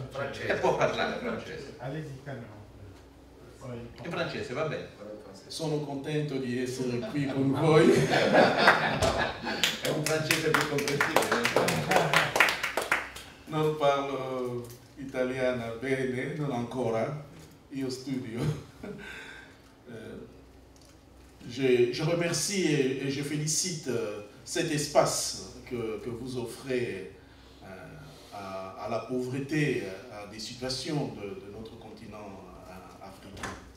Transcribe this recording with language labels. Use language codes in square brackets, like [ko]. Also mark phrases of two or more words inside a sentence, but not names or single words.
[it] E può parlare francese. In francese, va bene. Sono contento di essere qui con voi. È un francese più comprensibile. Non parlo italiano bene, non ancora. Io studio. [fr] Je remercie et je félicite cet espace que vous offrez à la pauvreté, à des situations de notre continent africain.